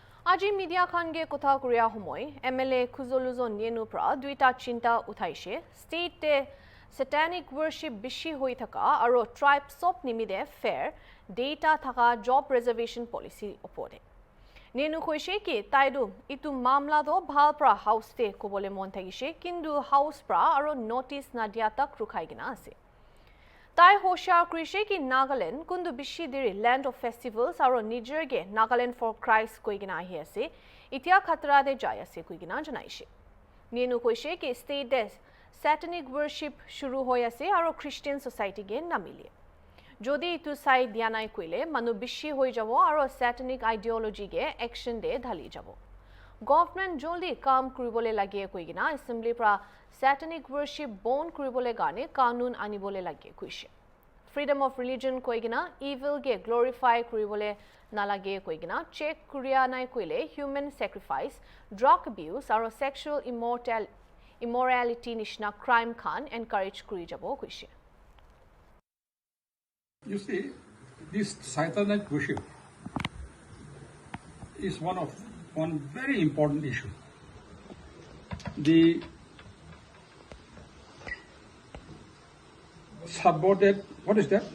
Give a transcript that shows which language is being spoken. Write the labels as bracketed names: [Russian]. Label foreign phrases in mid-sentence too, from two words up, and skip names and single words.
[Naga Pidgin] আজি মিডিয়া খানগে কথা kuriya homoy MLA Khuzoluzo Nienu pra duita chinta uthaishe state [English] satanic worship [Naga Pidgin] bishi hoi thaka aro tribe sop nimide [English] fair data [Naga Pidgin] thaka [English] job reservation policy [Naga Pidgin] opode Nienu khoishe ki taidu itu mamla do bhal pra house te kobole mon thagishe kindu house pra aro notice na dia tak rukhai gina ase Tai hoshar krishe ki Nagaland kundu bishi diri [English] land of festivals [Naga Pidgin] aro Nigerge [English] Nagaland for Christ [Naga Pidgin] koigina ahi ase itia khatra de jai ase koigina janaishe Nienu koishe ki state des [English] satanic worship [Naga Pidgin] shuru hoy ase aro [English] Christian society [Naga Pidgin] ge namile jodi itu sai dianai koile manu bishi hoi jabo aro satanic ideology ge action de dhali jabo Government joldi kam kuribole lagie koigina assembly pra [English] satanic worship [Naga Pidgin] born kuribole gane kanun anibole lagie kuishe [English] freedom of religion [Naga Pidgin] koigina evil ge glorify kuribole nalage koigina check kuria nai koile [English] human sacrifice drug abuse [Naga Pidgin] aro [English] sexual immorality [Naga Pidgin] nishna crime khan encourage kuri jabo kuishe [English] You see, this satanic worship is one very important issue. The subordinate, what is that?